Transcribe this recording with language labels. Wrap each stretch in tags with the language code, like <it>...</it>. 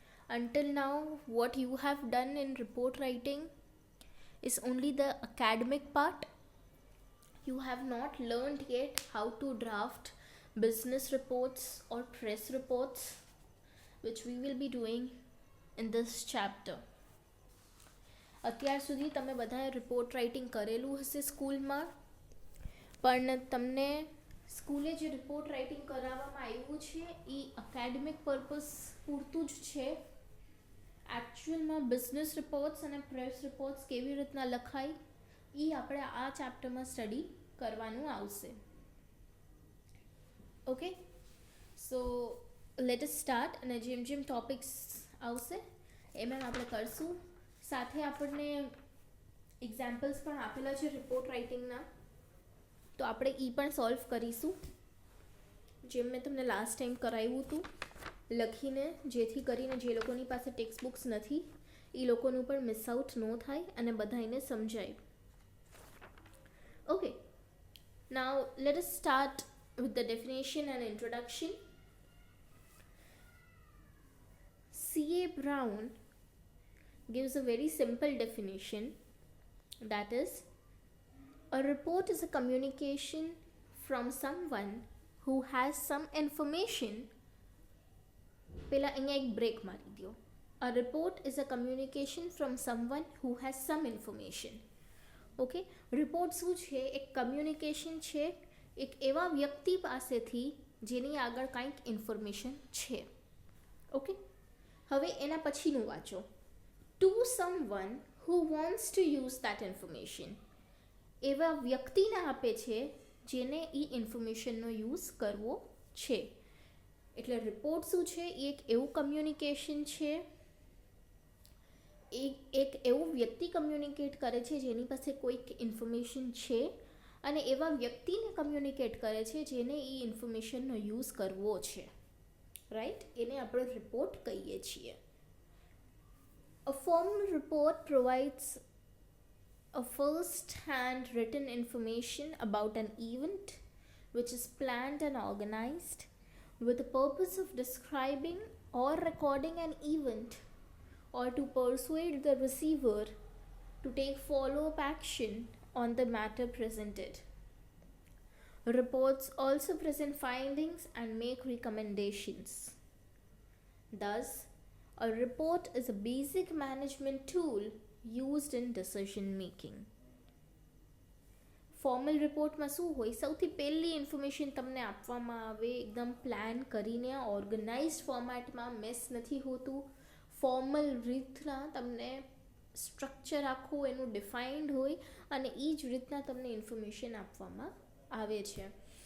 <en>Until now, what you have done in report writing is only the academic part. You have not learned yet how to draft business reports or press reports, which we will be doing in this chapter.</en> <gu>અત્યાર સુધી તમે બધાએ report writing કરેલું હશે સ્કૂલમાં, પણ તમને સ્કૂલે જે રિપોર્ટ રાઇટિંગ કરાવવામાં આવ્યું છે એ એકેડેમિક પર્પઝ પૂરતું જ છે. એકચ્યુઅલમાં બિઝનેસ રિપોર્ટ્સ અને પ્રેસ રિપોર્ટ્સ કેવી રીતના લખાય એ આપણે આ ચેપ્ટરમાં સ્ટડી કરવાનું આવશે. Okay,</gu> <en>So let us start.</en> <gu>અને જેમ જેમ ટોપિક્સ આવશે એમ આપણે કરશું. સાથે આપણને એક્ઝામ્પલ્સ પણ આપેલા છે રિપોર્ટ રાઇટિંગના, તો આપણે એ પણ સોલ્વ કરીશું, જેમ મેં તમને લાસ્ટ ટાઈમ કરાવ્યું હતું લખીને, જેથી કરીને જે લોકોની પાસે ટેક્સ્ટ બુક્સ નથી એ લોકોનું પણ મિસ આઉટ ન થાય અને બધાને સમજાય.</gu> <en>Okay, now let us start with the definition and introduction. C.A. Brown gives a very simple definition, that is, a report is a communication from someone who has some information.</en> <gu>પહેલા અહીંયા એક break મારી દો.</gu> <en>A report is a communication from someone who has some information.</en> <gu>Okay, report શું છે? એક communication છે એક એવા વ્યક્તિ પાસેથી જેની આગળ કંઈક ઇન્ફોર્મેશન છે. ઓકે, હવે એના પછીનું વાંચો.</gu> <en>To someone who wants to use that information.</en> <gu>એવા વ્યક્તિને આપે છે જેને એ ઇન્ફોર્મેશનનો યુઝ કરવો છે. એટલે રિપોર્ટ શું છે? એ એક એવું કમ્યુનિકેશન છે, એક એવું વ્યક્તિ કમ્યુનિકેટ કરે છે જેની પાસે કોઈક ઇન્ફોર્મેશન છે અને એવા વ્યક્તિને કમ્યુનિકેટ કરે છે જેને એ ઇન્ફોર્મેશનનો યુઝ કરવો છે. રાઈટ? એને આપણે રિપોર્ટ કહીએ છીએ.</gu> <en>A formal report provides a first-hand written information about an event which is planned and organized with the purpose of describing or recording an event or to persuade the receiver to take follow-up action on the matter presented. Reports also present findings and make recommendations. Thus, a report is a basic management tool used in decision making.</en> <gu>Formal રિપોર્ટમાં શું હોય? સૌથી પહેલી information તમને આપવામાં આવે એકદમ plan કરીને, ઓર્ગનાઇઝડ ફોર્મેટમાં, મેસ નથી હોતું, ફોર્મલ રીતના તમને સ્ટ્રક્ચર આખું એનું ડિફાઇન્ડ હોય અને એ જ રીતના તમને ઇન્ફોર્મેશન આપવામાં આવે છે.</gu>